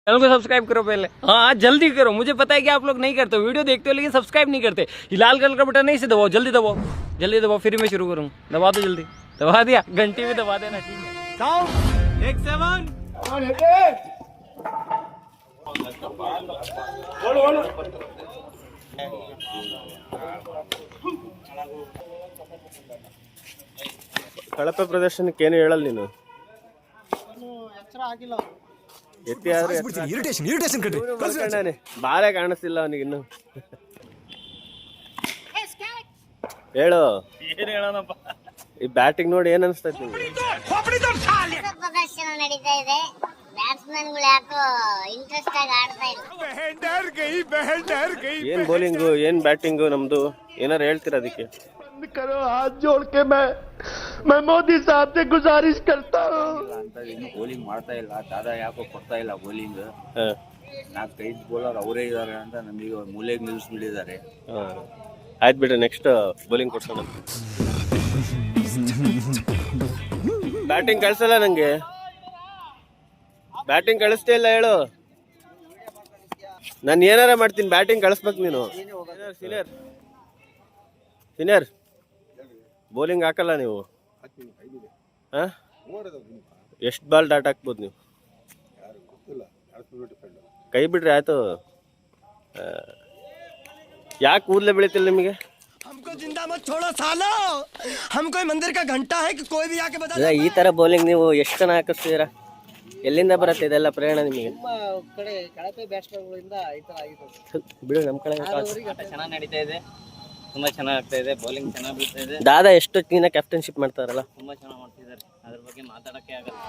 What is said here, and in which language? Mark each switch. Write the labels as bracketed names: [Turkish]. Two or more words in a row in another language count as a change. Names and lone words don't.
[Hindi] चैनल को सब्सक्राइब करो पहले। हाँ जल्दी करो, मुझे पता है कि आप लोग नहीं करते हो, वीडियो देखते हो लेकिन सब्सक्राइब नहीं करते। ये लाल कलर का बटन नहीं से दबाओ, जल्दी दबाओ, जल्दी दबाओ, फिर मैं शुरू करूँ। दबा दो जल्दी, दबा दिया, घंटी में दबा देना। ठीक है 1 7 [Kannada] ಕಳಪೆ ಪ್ರದರ್ಶನಕ್ಕೆ ಏನು ಹೇಳಲ್ಲ ನೀನು. ಎತ್ತಿ ಆದ್ರೆ ಬಾಳೆ ಕಾಣಿಸ್ತಿಲ್ಲ ಅವನಿಗೆ ಇನ್ನು. ಹೇಳು ಏನು ಹೇಳೋಣಪ್ಪ. ಈ ಬ್ಯಾಟಿಂಗ್ ನೋಡಿ ಏನ್ ಅನಿಸ್ತೈತಿ ನಿಮ್ಗೆ? ಪ್ರದರ್ಶನ ನಡೀತಾ ಇದೆ. ಬ್ಯಾಟ್ಸ್ಮನ್ಗಳು ಯಾಕೋ ಇಂಟ್ರೆಸ್ಟ್ ಆಗಿ ಆಡ್ತಾ ಇಲ್ಲ. ಏನ್ ಬೌಲಿಂಗು ಏನ್ ಬ್ಯಾಟಿಂಗು ನಮ್ದು, ಏನಾರು ಹೇಳ್ತೀರಾ ಅದಕ್ಕೆ? [Hindi] करो हाथ जोड़ के मैं मोदी साहब से गुजारिश करता हूँ. [Kannada] ಇನ್ನು ಬೌಲಿಂಗ್ ಮಾಡ್ತಾ ಇಲ್ಲ, ದಾದಾ ಯಾಕೋ ಕೊಡ್ತಾ ಇಲ್ಲ ಬೌಲಿಂಗ್. 4-5 ಬೌಲರ್ ಅವರೇ ಇದಾರೆ ಅಂತ ನಮಗೆ ಮೂಲೆಗೆ ನಿಲ್ಲಿಸ್ಬಿಟ್ಟಿದ್ದಾರೆ. ಆಯ್ತು ಬಿಡ್ರಿ, [English] next bowling [Kannada] ಕೊಡ್ಸೋಣ. ಬ್ಯಾಟಿಂಗ್ ಕಳ್ಸಲ್ಲ ನಂಗೆ, ಬ್ಯಾಟಿಂಗ್ ಕಳಿಸ್ತೇ ಇಲ್ಲ. ಹೇಳು, ನಾನು ಏನಾರ ಮಾಡ್ತೀನಿ, ಬ್ಯಾಟಿಂಗ್ ಕಳಿಸ್ಬೇಕು ನೀನು. [English] senior bowling [Kannada] ಹಾಕಲ್ಲ ನೀವು? ಎಷ್ಟು [English] ball dot [Kannada] ಹಾಕ್ಬೋದು ನೀವು? ಕೈ ಬಿಡ್ರಿ ಆಯ್ತು. ಯಾಕೆ ಕೂದಲೇ ಬೆಳೀತಿಲ್ಲ ನಿಮಗೆ? [Hindi] हमको जिंदा मत छोड़ो सालो, हम कोई मंदिर का घंटा है कि कोई भी आके बता. [Kannada] ಈ ತರ ಬೌಲಿಂಗ್ ನೀವು ಎಷ್ಟು ಜನ ಹಾಕಿಸ್ತೀರಾ? ಎಲ್ಲಿಂದ ಬರುತ್ತೆ ಇದೆಲ್ಲ ಪ್ರೇರಣೆ ನಿಮಗೆ? ಕಡೆ ಕಳಪೆ ಬ್ಯಾಟ್ಸ್ಮನ್ಗಳಿಂದ ಈ ತರ ಆಗಿದೆ. ಬಿಡು, ನಮ್ಮ ಕಡೆ ಚೆನ್ನಾಗಿ ನಡೀತಾ ಇದೆ, ತುಂಬಾ ಚೆನ್ನಾಗಿ ಆಗ್ತಾ ಇದೆ, ಬೌಲಿಂಗ್ ಚೆನ್ನಾಗಿ ಬೀಳ್ತಾ ಇದೆ. ದಾದಾ ಎಷ್ಟು ದಿನ ಕ್ಯಾಪ್ಟನ್ಶಿಪ್ ಮಾಡ್ತಾರಲ್ಲ, ತುಂಬಾ ಚೆನ್ನಾಗಿ ಮಾಡ್ತಿದ್ದಾರೆ, ಅದ್ರ ಬಗ್ಗೆ ಮಾತಾಡಕ್ಕೆ ಆಗಲ್ಲ.